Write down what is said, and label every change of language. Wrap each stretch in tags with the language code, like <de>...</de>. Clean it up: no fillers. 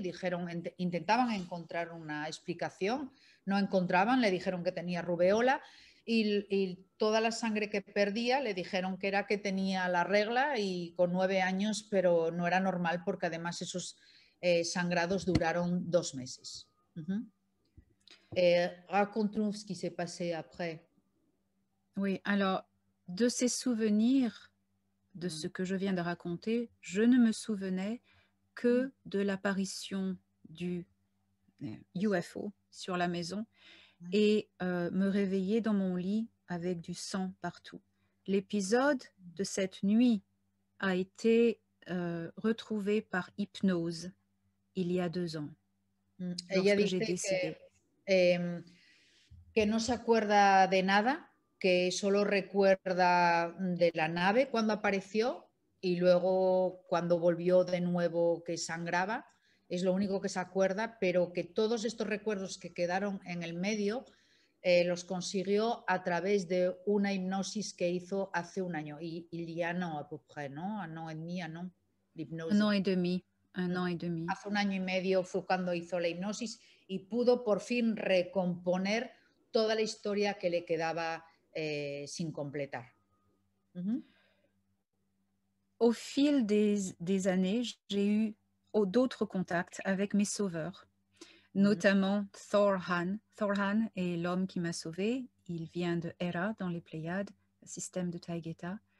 <es>Dijeron, intentaban encontrar una explicación, no encontraban, le dijeron que tenía rubeola y toda la sangre que perdía le dijeron que era que tenía la regla y con 9 años, pero no era normal porque además esos sangrados duraron 2 meses. Ujú.</es> <fr>Raconte-nous ce qui s'est passé après. Oui, alors de ces souvenirs, de Mm. ce que je viens de raconter, je ne me souvenais que de l'apparition du UFO sur la maison Ouais. et me réveiller dans mon lit avec du sang partout. L'épisode de cette nuit a été retrouvé par hypnose il y a 2 ans,</fr> <es>Ella</es> <fr>lorsque j'ai</fr> <es>dice</es> <fr>décidé.</fr> <es>que no se acuerda de nada, que solo recuerda de la nave cuando apareció y luego cuando volvió de nuevo que sangraba, es lo único que se acuerda, pero que todos estos recuerdos que quedaron en el medio los consiguió a través de una hipnosis que hizo hace un año.</es> <fr>Y il y a no, à peu près, ¿no? Un an et demi, ¿no? Un L'hypnose. an et demi, 1 an et demi.</fr> <es>Hace un año y medio fue cuando hizo la hipnosis y pudo por fin recomponer toda la historia que le quedaba sin completar. Uh-huh.</es> <fr>Au fil des années, j'ai eu d'autres contacts avec mes sauveurs, notamment Thorhan. Thorhan est l'homme qui m'a sauvée. Il vient de Hera, dans les Pléiades, le système de Taygeta.</fr>